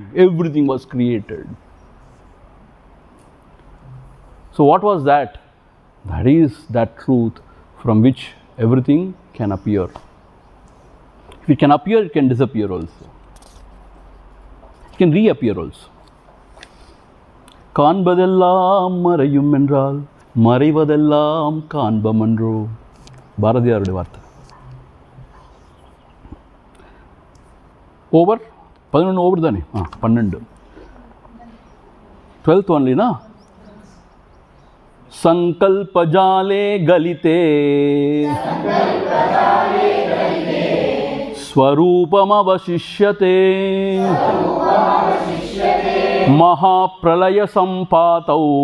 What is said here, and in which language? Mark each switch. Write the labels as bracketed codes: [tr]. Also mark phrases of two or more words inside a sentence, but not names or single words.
[en] Everything was created. So what was that? That is that truth from which everything can appear. If it can appear, it can disappear also. It can reappear also. [ta] காண்பதெல்லாம் மறையும் என்றால் மறைவதெல்லாம் காண்பமன்றோ. பாரதியாருடைய வார்த்தை. ஓவர் 11 ஓவர் தானே? 12. [sa] 12th ஒன்லினா संकल्पजाले गलिते स्वरूपमवशिष्यते महाप्रलय संपातौ